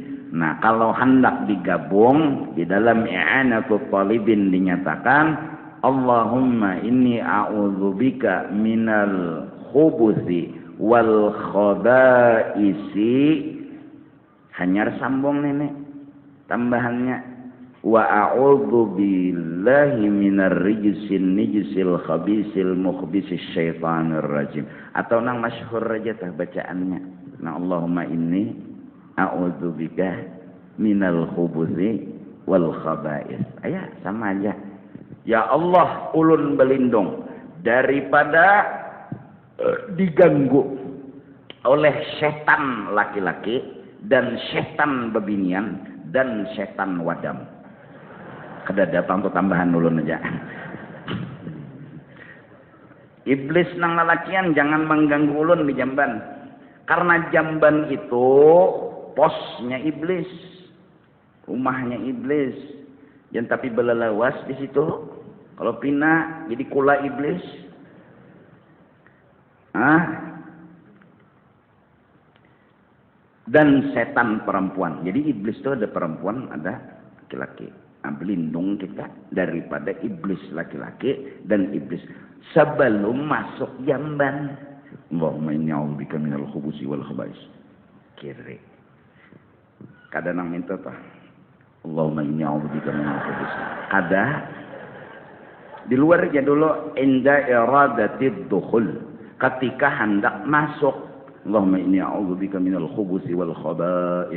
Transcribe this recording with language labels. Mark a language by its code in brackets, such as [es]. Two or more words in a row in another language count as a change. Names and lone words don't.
[bjn] Nah, kalau hendak digabung di dalam i'anatul talibin dinyatakan [ar] اللهم إني أعوذ بك من الخبث والخبائث. [bjn] Hanyar sambung nenek tambahannya [ar] وأعوذ بالله من الرجس النجس الخبيث المخبث الشيطان الرجيم. [bjn] Atau nang masyhur aja tah bacaannya. Nah, [ar] اللهم إني أعوذ بك من الخبث والخبائث. [bjn] Aya sama aja. Ya Allah, ulun berlindung daripada diganggu oleh setan laki-laki dan setan bebinian dan setan wadam. Kada datang tuh tambahan dulu aja. Iblis nang lalakian jangan mengganggu ulun di jamban. Karena jamban itu posnya iblis. Rumahnya iblis. Jangan tapi belalawas di situ. Kalau pina jadi kula iblis. Dan setan perempuan. Jadi iblis itu ada perempuan, ada laki-laki. Nah, berlindung kita daripada iblis laki-laki dan iblis sebelum masuk jamban. [ar] اللهم إني أعوذ بك من الخبث والخبائث. [bjn] Kiri. Kadang nang minta tah. [ar] اللهم إني أعوذ بك من الخبث. [bjn] Kada di luar aja dulu inda [ar] إرادة الدخول. [bjn] Ketika hendak masuk. [ar] اللهم إني أعوذ بك من الخبث والخبائث.